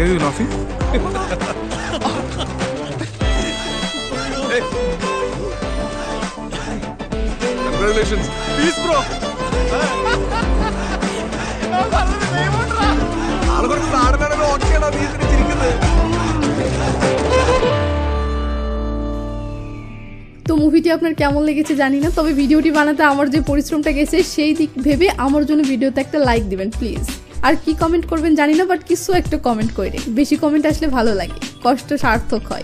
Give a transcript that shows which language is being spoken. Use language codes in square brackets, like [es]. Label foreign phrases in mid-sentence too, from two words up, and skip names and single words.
[bn] কফি [en] Congratulations. Peace, bro. [ml] ആളുകൾക്ക് നാടനാണല്ലോ ഓക്കെയാണോ നീ ഇതിന് ചിരിക്കുന്നത്? [bn] তো মুভিটি আপনার কেমন লেগেছে জানি না, তবে ভিডিওটি বানাতে আমার যে পরিশ্রমটা গেছে সেই দিক ভেবে আমার জন্য ভিডিওতে একটা লাইক দিবেন প্লিজ। আর কি কমেন্ট করবেন জানি না, বাট কিছু একটা কমেন্ট করে, বেশি কমেন্ট আসলে ভালো লাগে, কষ্ট সার্থক হয়।